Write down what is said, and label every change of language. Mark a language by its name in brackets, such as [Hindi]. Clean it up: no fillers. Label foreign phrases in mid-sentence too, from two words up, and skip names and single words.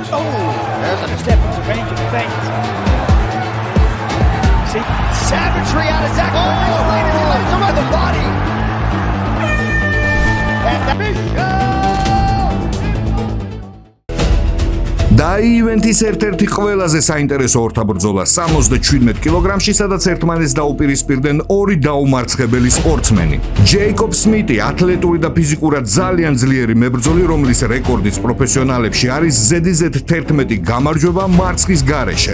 [English] Oh, there's a step into range and feint. See, savagery out of Zach. Oh, ladies and gentlemen, around the body. And the mission. [Georgian] და ივენთის ერთ-ერთი ყველაზე საინტერესო ორთაბრძოლა 77 კილოგრამში, სადაც ერთმანეთს დაუპირისპირდნენ ორი დაუმარცხებელი სპორტსმენი. ჯეიკობ სმიტი, ათლეტური და ფიზიკურად ძალიან ძლიერი მებრძოლი, რომლის რეკორდიც პროფესიონალებში არის ზედიზედ 11 გამარჯვება მარცხის გარეშე.